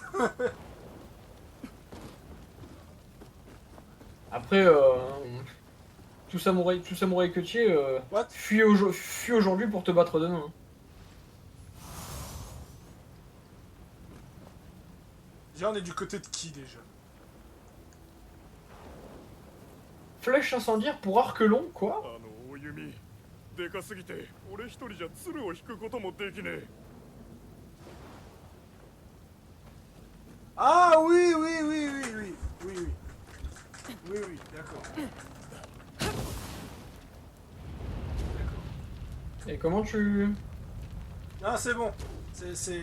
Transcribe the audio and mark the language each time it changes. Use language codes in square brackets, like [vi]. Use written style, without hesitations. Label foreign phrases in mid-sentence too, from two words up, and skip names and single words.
[fr] Après, tout samouraï que tu es, [en] What? [fr] fuis aujourd'hui pour te battre demain. Déjà, on est du côté de qui, déjà? Flèche incendiaire pour arc long, quoi? [ja] あの大弓でかすぎて俺一人じゃ鶴を引くこともできねえ [fr] Ah oui, oui, oui, oui, oui, oui, oui. Oui, oui, d'accord. Et comment tu... Ah, c'est bon. C'est...